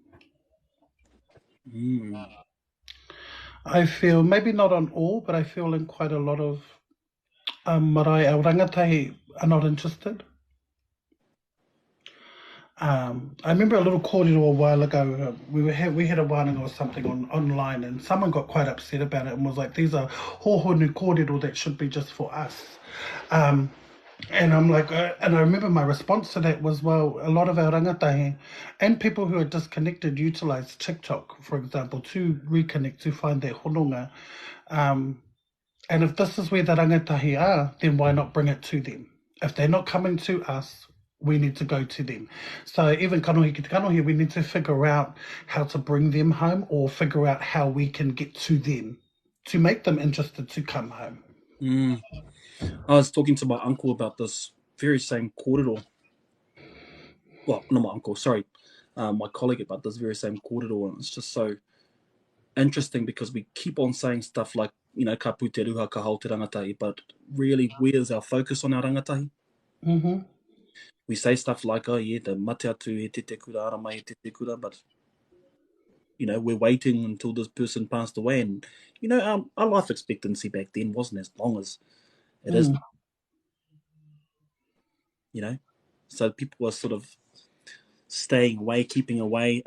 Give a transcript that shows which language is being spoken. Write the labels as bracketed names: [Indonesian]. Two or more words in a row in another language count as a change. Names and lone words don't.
[English] I feel, maybe not on all, but I feel in quite a lot of marae, our rangatahi are not interested. I remember a little kōrero a while ago. We had a wānanga or something online, and someone got quite upset about it and was like, "These are [Māori] hōhonu kōrero [English] that should be just for us." Um, and I'm like, and I remember my response to that was, well, a lot of our rangatahi and people who are disconnected utilize TikTok, for example, to reconnect, to find their hononga. And if this is where the rangatahi are, then why not bring it to them? If they're not coming to us, we need to go to them. So even [Māori] kanohi ki te kanohi, [English] we need to figure out how to bring them home or figure out how we can get to them to make them interested to come home. I was talking to my uncle about this very same kōrero. Well, not my uncle, sorry, my colleague about this very same kōrero, and it's just so interesting because we keep on saying stuff like, [Māori] ka pu te ruha, ka hau te rangatahi, [English] but really, where's our focus on our rangatahi? Mm-hmm. We say stuff like, oh yeah, the [Māori] mate atu he te kura, ara mai he te kura, [English] but we're waiting until this person passed away, and our life expectancy back then wasn't as long as it is, so people are sort of staying away, keeping away.